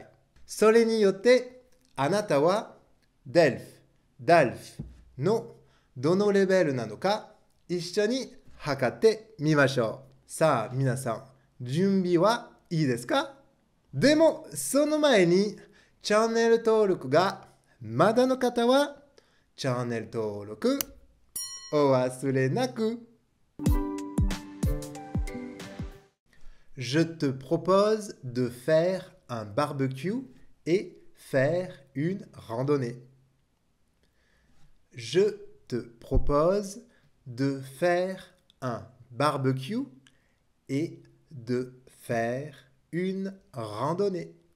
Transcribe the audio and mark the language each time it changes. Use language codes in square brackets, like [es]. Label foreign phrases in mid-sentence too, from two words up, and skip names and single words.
[ja] それによって、あなたはデルフ、ダルフのどのレベルなのか一緒に測ってみましょう。さあ、皆さん、準備はいいですか？でも、その前に、チャンネル登録がまだの方は、チャンネル登録お忘れなく。 [fr] Je te propose de faire un barbecue et faire une randonnée. Je te propose de faire un barbecue et de faire une randonnée.